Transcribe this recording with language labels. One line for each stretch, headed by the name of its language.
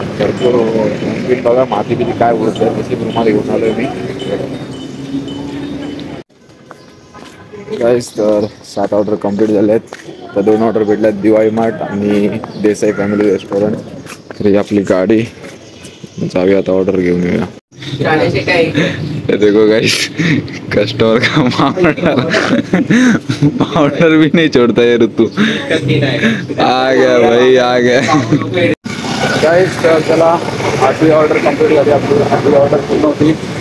Marathi: भरपूर बघा माती बिती काय बोलत आहे, तशी रुमाल घेऊन आलो मी. गाईस तर 7 ऑर्डर कंप्लीट झाले आहेत. तर 2 ऑर्डर भेटल्यात, दिवाळी मार्ट आणि देसाई फॅमिली रेस्टॉरंट. तर ही आपली गाडी, जाऊया आता ऑर्डर घेऊन येऊया.
Hindi: देखो गाइस, कस्टमर का ऑर्डर भी नहीं छोड़ता है ऋतु. आ गया भाई, आ गया.
Marathi: गाइस चला, 8वी ऑर्डर कंप्लीट झाली आपली. 8वी ऑर्डर पूर्ण होती.